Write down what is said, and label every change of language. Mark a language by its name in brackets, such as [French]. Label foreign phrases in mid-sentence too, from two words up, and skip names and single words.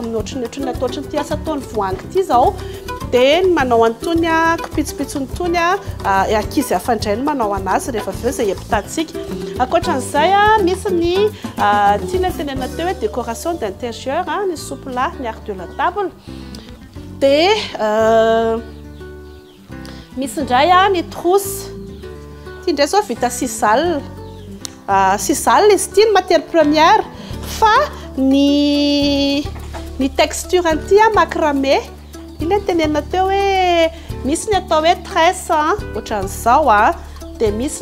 [Malagasy] amin'ny ohatrany atao ohatrany ty asa ataony voangy ty zao dia manao antony kipitsopitsony tony ankizy afandrainy manao anazy rehefa avy eo izay epitatsika ankoatran'izay misy ny ty le tenena teo hoe [French] décoration d'intérieur [Malagasy] ny souple ny [French] art de la table [Malagasy] dia misy indray ny trousse ty indray zao vita sisal izy ty ny [French] matière première [Malagasy] fa ny texture an'ity macramé ile tenenina teo hoe misy ny atao hoe tresse ohatran'izao dia misy